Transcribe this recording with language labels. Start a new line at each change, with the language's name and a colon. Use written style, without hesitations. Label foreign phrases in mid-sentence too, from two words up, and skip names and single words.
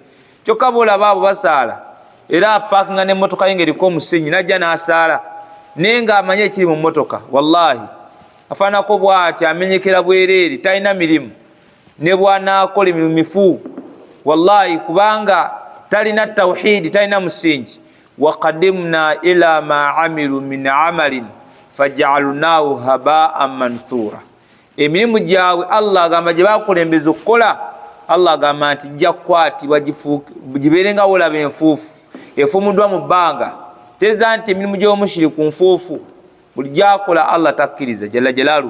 Ganda: Kyokka boolaba abo basaala era apaakinga n'emmotoka ye ng'eriko omusenyu najja n'asaala naye ng'amanye ekiri mu mmotoka. Wallahi afaanako bw'ati amenyekera bwereere talina mirimu ne bw'anaakola emirimu mifu wallahi kubanga talina tawhidi talina musingi.
Arabic: وقدمنا إلى ما عملوا من عمل فجعلناه هباء منثورا.
Ganda: Emirimu gyabwe Allah agamba gye bakulembeza okukola Allah agamba nti jja kukwatibwa gibeerenga wolaba enfuufu efumuddwa mu bbanga. Teza nti emirimu gy'omushiriku nfuufu buli gyakola Allah takkiriza
Arabic: جل جلاله.